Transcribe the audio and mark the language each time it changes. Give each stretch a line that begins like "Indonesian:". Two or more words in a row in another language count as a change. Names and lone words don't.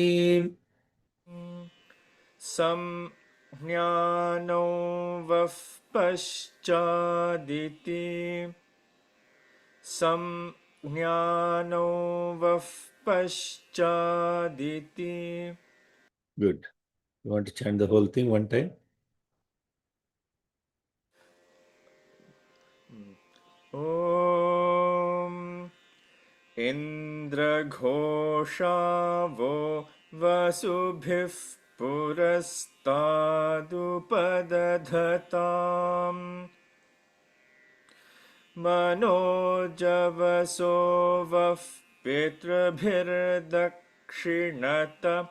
Sanskrit: संज्ञानो वः पश्चादिति संज्ञानो वः पश्चादिति
English: Good. You want to chant the whole thing one time?
Sanskrit: ॐ इन्द्रघोषावो वसुभिः पुरस्तादुपदधताम् मनोजवसो वः पितृभिर्दक्षिणत